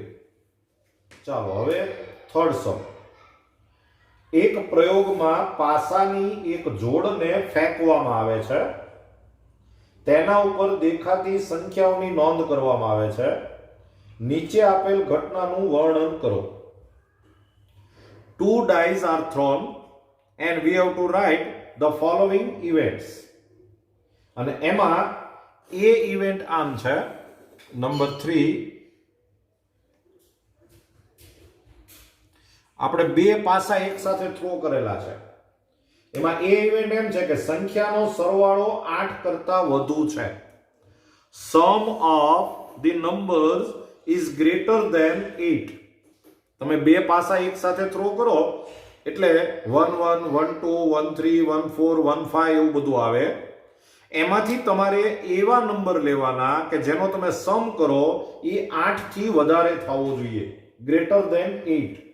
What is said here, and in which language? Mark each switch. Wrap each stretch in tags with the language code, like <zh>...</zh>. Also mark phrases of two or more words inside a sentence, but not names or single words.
<gu>ચાલો હવે</gu> <en>third sum.</en> <gu>એક પ્રયોગમાં પાસાની એક જોડને ફેંકવામાં આવે છે. તેના ઉપર દેખાતી સંખ્યાઓની નોંધ કરવામાં આવે છે. નીચે આપેલ ઘટનાનું વર્ણન કરો.</gu> <en>2 dice are thrown and we have to write the following events.</en> <gu>અને એમાં A ઇવેન્ટ આમ છે નંબર 3. આપણે બે પાસા એક સાથે થ્રો કરેલા છે. એમાં A ઇવેન્ટ એમ છે કે સંખ્યાનો સરવાળો 8 કરતા વધુ છે.</gu> <en>Sum of the numbers is greater than 8.</en> <gu>તમે બે પાસા એક સાથે થ્રો કરો એટલે 1 1 1 2 1 3 1 4 1 5 એવું બધું આવે. એમાંથી તમારે એવા નંબર લેવાના કે જેનો તમે સમ કરો એ 8 થી વધારે થવો જોઈએ,</gu> <en>greater than</en> <gu>8.</gu>